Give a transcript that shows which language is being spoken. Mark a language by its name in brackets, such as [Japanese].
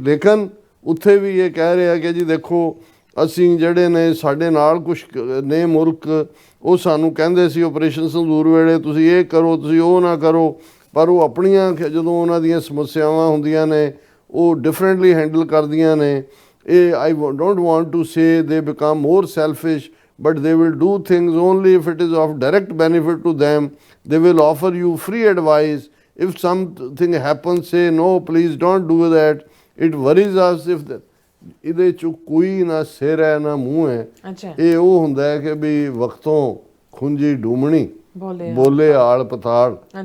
[Punjabi] ਲੇਕਿਨ ਉੱਥੇ ਵੀ ਇਹ ਕਹਿ ਰਿਹਾ ਕਿ ਜੀ ਦੇਖੋ ਅਸੀਂ ਜਿਹੜੇ ਨੇ ਸਾਡੇ ਨਾਲ ਕੁਛ ਨੇ ਮੁਲਕ, ਉਹ ਸਾਨੂੰ ਕਹਿੰਦੇ ਸੀ ਆਪਰੇਸ਼ਨ ਸੰਦੂਰ ਵੇਲੇ ਤੁਸੀਂ ਇਹ ਕਰੋ ਤੁਸੀਂ ਉਹ ਨਾ ਕਰੋ, ਪਰ ਉਹ ਆਪਣੀਆਂ ਜਦੋਂ ਉਹਨਾਂ ਦੀਆਂ ਸਮੱਸਿਆਵਾਂ ਹੁੰਦੀਆਂ ਨੇ ਉਹ ਡਿਫਰੈਂਟਲੀ ਹੈਂਡਲ ਕਰਦੀਆਂ ਨੇ। ਇਹ [English] I don't want to say they become more selfish, but they will do things only if it is of direct benefit to them. They will offer you free advice. If something happens, say no, please don't do that. It worries us if that. [Punjabi] ਇਹਦੇ 'ਚ ਕੋਈ ਨਾ ਸਿਰ ਹੈ ਨਾ ਮੂੰਹ ਹੈ। ਇਹ ਉਹ ਹੁੰਦਾ ਹੈ ਕਿ ਵੀ ਵਕਤੋਂ ਖੁੰਜੀ ਡੂਮਣੀ ਬੋਲੇ ਆਲ ਪਤਾਲ।